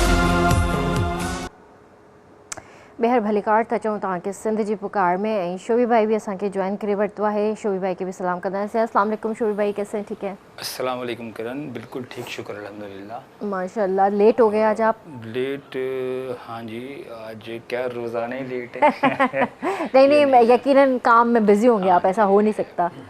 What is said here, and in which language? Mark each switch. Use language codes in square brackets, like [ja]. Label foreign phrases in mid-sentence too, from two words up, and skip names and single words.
[sd] ॿीहर भलीकार था चऊं तव्हांखे सिंध जी पुकार में, ऐं शोबी भाई भी असांखे ज्वाइन करे वरितो आहे। शोबी भाई के भी सलाम कंदासीं। [ar] السلام علیکم [sd] शोबी भाई, [ur] کیسے ہیں? ٹھیک ہے, [ar] السلام علیکم [ur] کرن، بالکل ٹھیک، شکر الحمدللہ. ماشاءاللہ۔ لیٹ ہو گئے آج آپ? لیٹ، ہاں جی، آج کیا روزانہ ہی لیٹ ہے. نہیں، یقیناً کام میں بزی ہوں گے آپ، ایسا ہو نہیں سکتا.